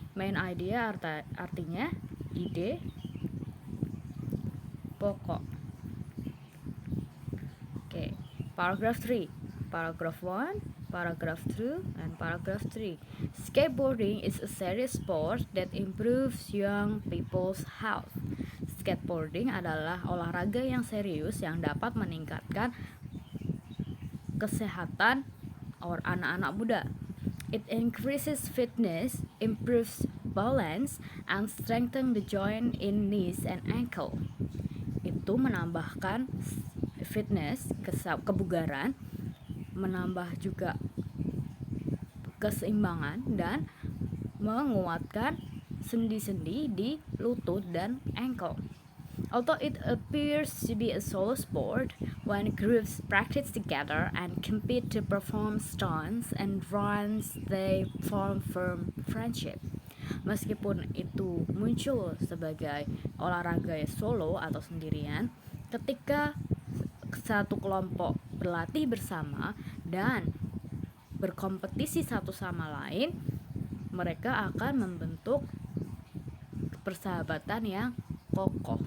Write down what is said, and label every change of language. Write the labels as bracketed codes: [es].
[en] Main idea [id] artinya ide pokok. Oke, [en] paragraph 3. Paragraph 1, paragraph 2, and paragraph 3. Skateboarding is a serious sport that improves young people's health. [id] Skateboarding adalah olahraga yang serius yang dapat meningkatkan kesehatan anak-anak muda. [en] It increases fitness, improves balance, and strengthens the joint in knees and ankle. [id] Itu menambahkan [en] fitness, [id] kebugaran, menambah juga keseimbangan, dan menguatkan sendi-sendi di lutut dan [en] ankle. Although it appears to be a solo sport, when groups practice together and compete to perform stunts and runs, they form firm friendship. [id] Meskipun itu muncul sebagai olahraga solo atau sendirian, ketika satu kelompok berlatih bersama dan berkompetisi satu sama lain, mereka akan membentuk persahabatan yang kokoh.